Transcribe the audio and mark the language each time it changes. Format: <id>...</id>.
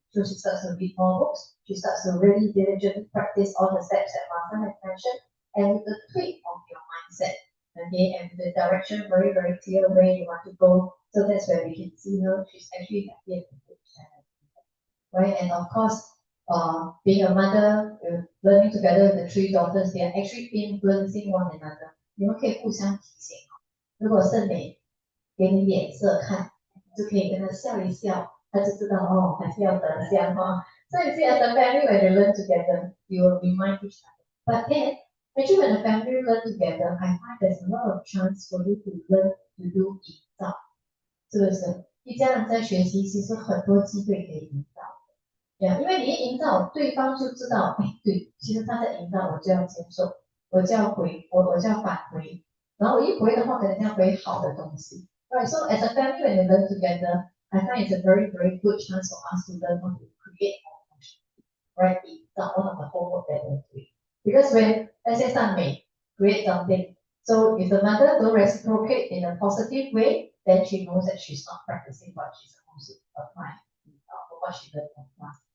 <en>So she starts to read more books. She starts to really diligently practice all the steps that Martha has mentioned, and with the tweak of your mindset, okay, and the direction very, very clear where you want to go. So that's where we can see her. She's actually happy and good, right? And of course, being a mother, learning together with the three daughters, they are actually influencing one another.</en> <zh>你们可以互相提醒，如果圣美给你脸色看，就可以跟他笑一笑，他就知道哦，还是要得奖哦。</zh> <en>So you see, as a family, when you learn together, you will remind each other. But then, actually, when a family learn together, I find there's a lot of chance for you to learn to do</en> <zh>营造，是不是？一家人在学习，其实很多机会可以营造。对啊，因为你一营造，对方就知道，哎，对，其实他在营造，我就要接受，我就要回，我就要返回，然后我一回的话，可能要回好的东西。</zh> <en>Right, so as a family, when you learn together, I find it's a very, very good chance for us to learn how to create more emotion. Right, that's one of the homework that we're doing. Because when, let's say, 赞美 create something, so if the mother don't reciprocate in a positive way, then she knows that she's not practicing what she's supposed to apply, or what she learned from class.</en>